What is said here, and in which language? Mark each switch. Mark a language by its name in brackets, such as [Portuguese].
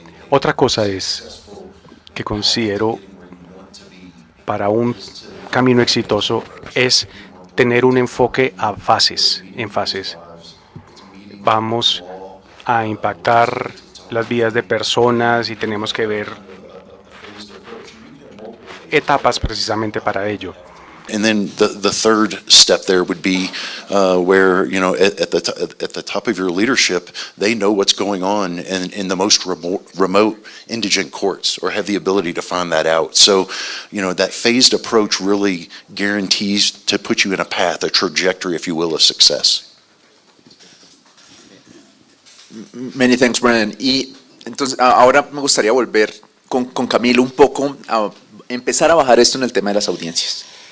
[Spanish] Otra cosa es que considero para un camino exitoso es tener un enfoque en fases. Vamos a impactar las vidas de personas y tenemos que ver etapas precisamente para ello. [English] And then the third step there would be where, you know, at the top of your leadership, they know what's going on in the most remote indigent courts, or have the ability to find that out. So, you know, that phased approach really guarantees to put you in a path, a trajectory, if you will, of success. Many thanks, Brandon. [Spanish] Y entonces ahora me gustaría volver con Camilo un poco a empezar a bajar esto en el tema de las audiencias.